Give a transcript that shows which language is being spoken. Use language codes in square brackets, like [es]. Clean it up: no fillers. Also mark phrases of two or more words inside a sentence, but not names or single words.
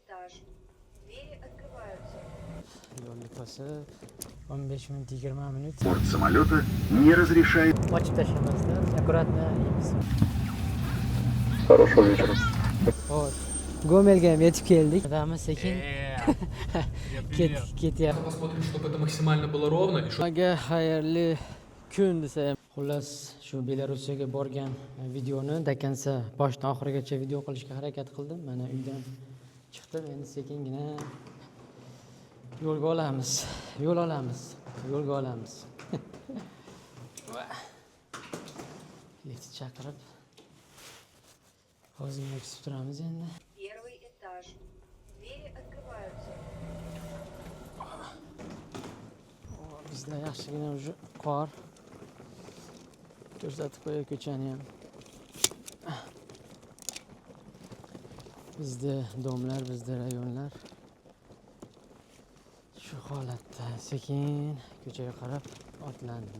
[ru] Двери открываются. [uz] Yo'lni to'sib 15 minut 20 minut [ru] Борт самолета не разрешает. [uz] ochib tashlamasdan akkuratно yeymiz. [ru] Хорошего вечера. Hop. [uz] Gomelga ham yetib keldik. Adamiz sekin ketyapti. [ru] Посмотрим, чтобы это максимально было ровно. И [uz] Sizlarga xayrli kun desa ham. Xullas, shu Belarusiyaga borgan videoni dakansa boshdan oxirigacha video qilishga harakat qildim. Mana uydan chiqdim. Endi sekingina yo'lga olamiz. Yo'lga olamiz. Lift chaqirib hozirgina kutib turamiz endi. [ru] Первый этаж. Двери открываются. [uz] Bizda yaxshigina уже qor ko'rsatib qo'yadi ko'chani ham. Bizda domlar, bizda rayonlar shu holatda sekin ko'chaga qarab otlandim.